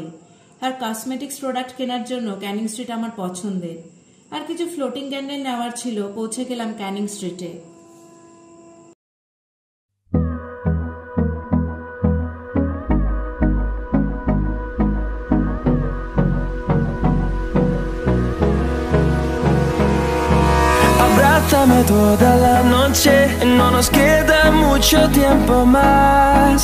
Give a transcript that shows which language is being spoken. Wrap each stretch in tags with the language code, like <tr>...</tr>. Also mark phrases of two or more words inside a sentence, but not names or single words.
<bn>আর</bn> <en>cosmetics product</en> <bn>কেনার জন্য ক্যানিং স্ট্রিট আমার পছন্দের। আর কিছু</bn> <en>floating candle</en> <bn>নেওয়ার ছিল। পৌঁছে গেলাম ক্যানিং স্ট্রিটে।</bn> <es>Abrázame toda la noche, no nos queda mucho tiempo más.</es>